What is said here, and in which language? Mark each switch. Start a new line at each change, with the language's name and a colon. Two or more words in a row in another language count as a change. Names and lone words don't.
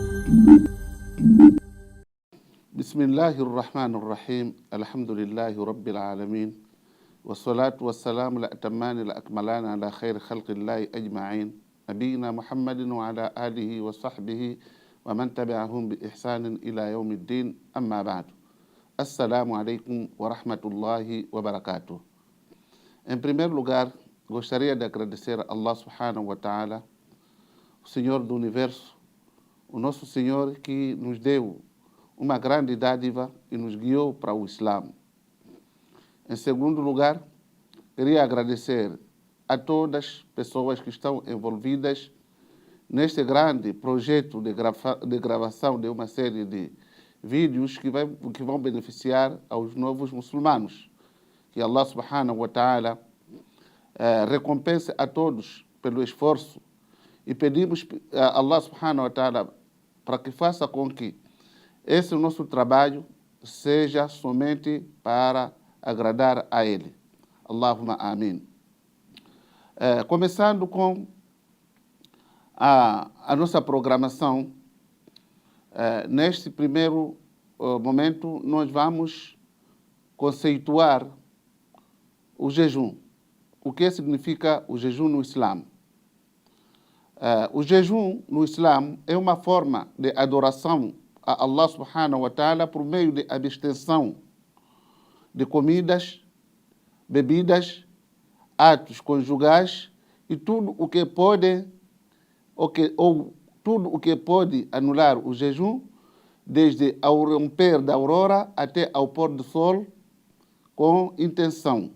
Arabic: بسم الله الرحمن الرحيم. الحمد لله رب العالمين. والصلاة والسلام الأتمان الأكملان على خير خلق الله أجمعين. نبينا محمد وعلى آله وصحبه ومن تبعهم بإحسان إلى يوم الدين. أما بعد. السلام عليكم ورحمة الله وبركاته.
Portuguese: Em primeiro lugar, gostaria de agradecer a Allah
Arabic: سبحانه وتعالى,
Portuguese: o Senhor do Universo, o nosso Senhor que nos deu uma grande dádiva e nos guiou para o Islã. Em segundo lugar, queria agradecer a todas as pessoas que estão envolvidas neste grande projeto de gravação de uma série de vídeos que vão beneficiar aos novos muçulmanos. Que Allah
Arabic: سبحانه وتعالى
Portuguese: recompense a todos pelo esforço e pedimos a Allah
Arabic: سبحانه وتعالى
Portuguese: para que faça com que esse nosso trabalho seja somente para agradar a Ele.
Arabic: اللهم آمين.
Portuguese: Começando com a nossa programação, neste primeiro momento nós vamos conceituar o jejum. O que significa o jejum no Islã? O jejum no Islã é uma forma de adoração a Allah
Arabic: سبحانه وتعالى
Portuguese: por meio de abstenção de comidas, bebidas, atos conjugais e tudo o que pode tudo o que pode anular o jejum, desde ao romper da aurora até ao pôr do sol, com intenção.